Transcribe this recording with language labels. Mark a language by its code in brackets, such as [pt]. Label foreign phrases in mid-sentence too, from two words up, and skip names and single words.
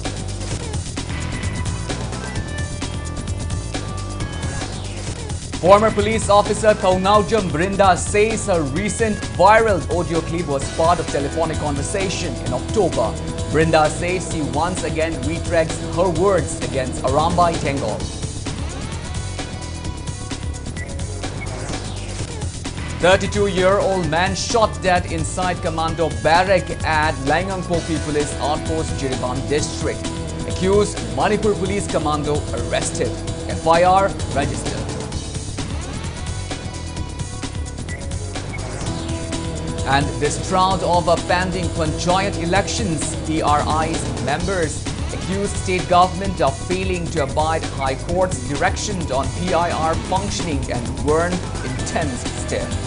[en] Former police officer Thaunawjam Brinda says her recent viral audio clip was part of telephonic conversation in October. Brinda says she once again retracts her words against Arambai Tengol. A 32-year-old man shot dead inside Commando Barrack at Langangpoki Police Outpost, Jiriban District. Accused Manipur Police Commando arrested. FIR registered. And distraught over pending Panchayat elections, PRI's members accused state government of failing to abide High Court's direction on PIR functioning and warn intense stare.